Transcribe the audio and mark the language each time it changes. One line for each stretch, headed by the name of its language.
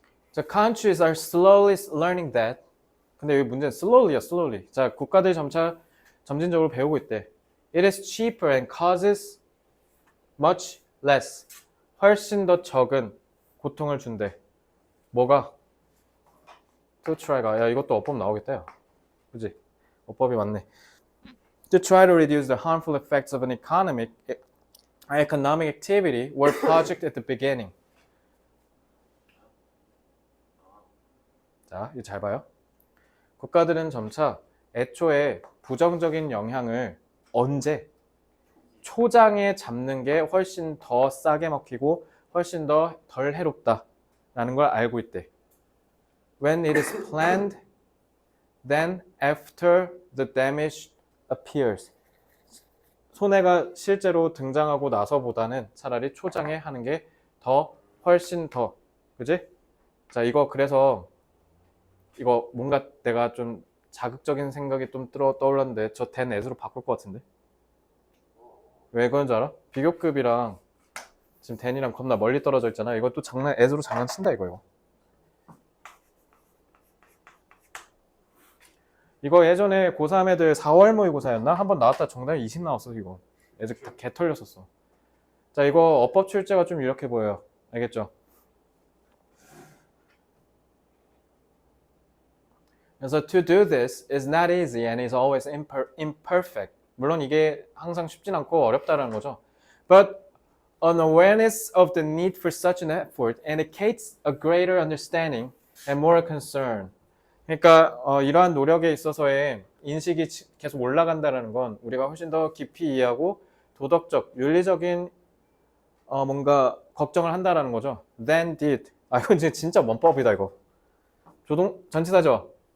English: 자, countries are slowly learning that.
Korean: 근데 여기 문제는 slowly야, slowly. 자, 국가들이 점진적으로 배우고 있대.
English: It is cheaper and causes much less.
Korean: 훨씬 더 적은 고통을 준대. 뭐가?
English: To try
Korean: 가. 야, 이것도 어법 나오겠다, 야. 그지? 어법이 맞네.
English: To try to reduce the harmful effects of an economic activity or project at the beginning.
Korean: 자, 이거 잘 봐요. 국가들은 점차 애초에 부정적인 영향을 언제 초장에 잡는 게 훨씬 더 싸게 먹히고 훨씬 더 덜 해롭다라는 걸 알고 있대.
English: When it is planned, then after the damage appears.
Korean: 손해가 실제로 등장하고 나서보다는 차라리 초장에 하는 게 더 훨씬 더 그지? 자 이거 그래서 이거 뭔가 내가 좀 자극적인 생각이 좀 떠올랐는데 저 된 애수로 바꿀 것 같은데 왜 그런 줄 알아? 비교급이랑 지금 댄이랑 겁나 멀리 떨어져 있잖아. 이거 또 애수로 장난친다 이거. 이거 예전에 고3 애들 4월 모의고사였나? 한번 나왔다 정답이 20 나왔어 이거. 애들 다 개 털렸었어. 자 이거 어법 출제가 좀 이렇게 보여요. 알겠죠?
English: 그래서 to do this is not easy and is always imperfect.
Korean: 물론 이게 항상 쉽진 않고 어렵다라는 거죠.
English: But an awareness of the need for such an effort indicates a greater understanding and more concern.
Korean: 그러니까 이러한 노력에 있어서의 인식이 계속 올라간다는 건 우리가 훨씬 더 깊이 이해하고 도덕적, 윤리적인 뭔가 걱정을 한다라는 거죠.
English: Then did.
Korean: 아 이건 진짜 원법이다 이거. 전치사죠.